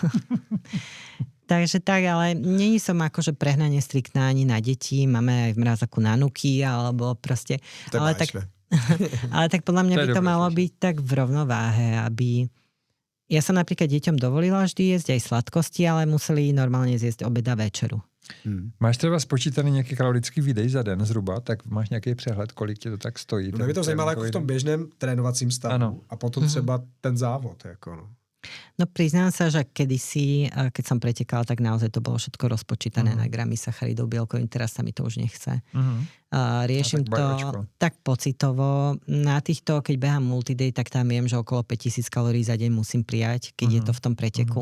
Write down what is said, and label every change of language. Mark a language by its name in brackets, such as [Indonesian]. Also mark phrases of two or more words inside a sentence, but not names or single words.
[Slovak] Takže tak, ale není som akože prehnane striktná ani na deti. Máme aj v mrazaku nanuky, alebo proste... Ale tak podľa mňa by to malo byť tak v rovnováhe, aby... Ja som napríklad deťom dovolila vždy jesť aj sladkosti, ale museli normálne zjesť obed a večeru. [Czech] Máš třeba spočítaný nějaký kalorický výdej za den zhruba, tak máš nějaký přehled, kolik tě to tak stojí? No, mě to zajímalo jako v tom běžném trénovacím stavu. Ano. A potom třeba ten závod. Jako no. [Slovak] No priznám sa, že kedysi, keď som pretekala, tak naozaj to bolo všetko rozpočítané na gramy sacharidov, bielkovín, teraz sa mi to už nechce. Riešim to tak pocitovo. Na týchto, keď behám multiday, tak tam viem, že okolo 5000 kalórií za deň musím prijať, keď je to v tom preteku.